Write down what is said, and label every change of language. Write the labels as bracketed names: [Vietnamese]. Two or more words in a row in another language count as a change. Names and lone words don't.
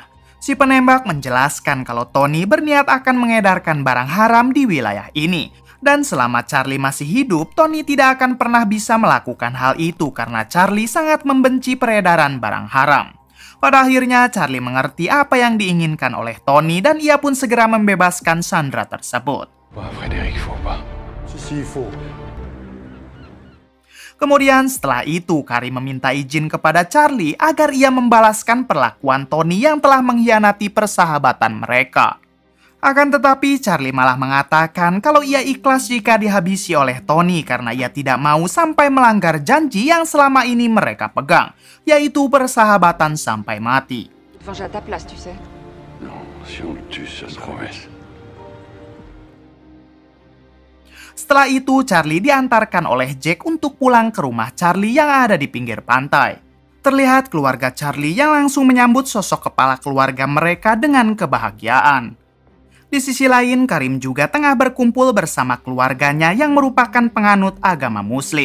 [Indonesian] Si penembak menjelaskan kalau Tony berniat akan mengedarkan barang haram di wilayah ini. Dan selama Charlie masih hidup, Tony tidak akan pernah bisa melakukan hal itu karena Charlie sangat membenci peredaran barang haram. Pada akhirnya Charlie mengerti apa yang diinginkan oleh Tony dan ia pun segera membebaskan Sandra tersebut. [French] Pas Frédéric, faut pas. Si, faut. [Indonesian] Kemudian setelah itu Karim meminta izin kepada Charlie agar ia membalaskan perlakuan Tony yang telah mengkhianati persahabatan mereka. Akan tetapi Charlie malah mengatakan kalau ia ikhlas jika dihabisi oleh Tony karena ia tidak mau sampai melanggar janji yang selama ini mereka pegang, yaitu persahabatan sampai mati. [French] Venger à ta place, tu sais. Non, si on le tue, c'est une promesse. [Indonesian] Setelah itu Charlie diantarkan oleh Jack untuk pulang ke rumah Charlie yang ada di pinggir pantai. Terlihat keluarga Charlie yang langsung menyambut sosok kepala keluarga mereka dengan kebahagiaan. Di sisi lain, Karim juga tengah berkumpul bersama keluarganya yang merupakan penganut agama Muslim.